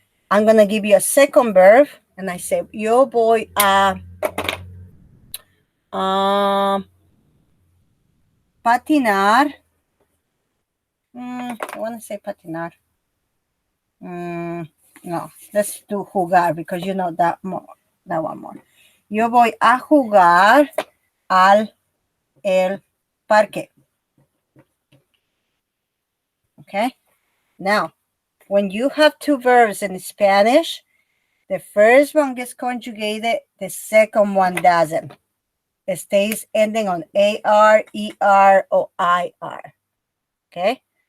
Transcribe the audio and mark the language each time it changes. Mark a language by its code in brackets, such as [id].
[en] I'm gonna give you a second verb, and I say [es] yo voy a patinar. [en] I want to say patinar. No, let's do jugar because you know that one more. [es] Yo voy a jugar al el parque. [en] Okay. Now, when you have two verbs in Spanish, the first one gets conjugated, the second one doesn't. It stays ending on AR, ER, or IR. Okay?